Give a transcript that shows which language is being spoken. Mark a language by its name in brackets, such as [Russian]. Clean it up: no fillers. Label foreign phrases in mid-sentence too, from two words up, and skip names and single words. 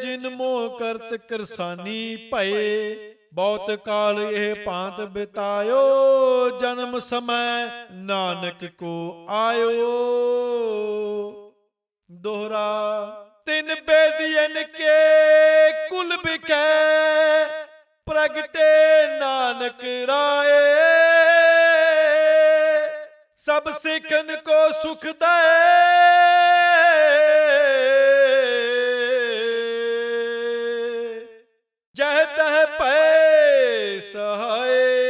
[Braj] ਜਿਨ ਮੋਹ ਕਰਤ ਕਿਰਸਾਨੀ ਭਏ। ਬਹੁਤ ਕਾਲ ਇਹ ਭਾਂਤ ਬਿਤਾਇਓ। ਜਨਮ ਸਮੈ ਨਾਨਕ ਕੋ ਆਇਓ। ਦੋਹਰਾ। ਤਿਨ ਬੇਦੀਅਨ ਕੇ ਕੁਲ ਬਿਖੈ। प्रगटे नानक राए, सब सिखन को सुख दे, जह तह पै सहाय।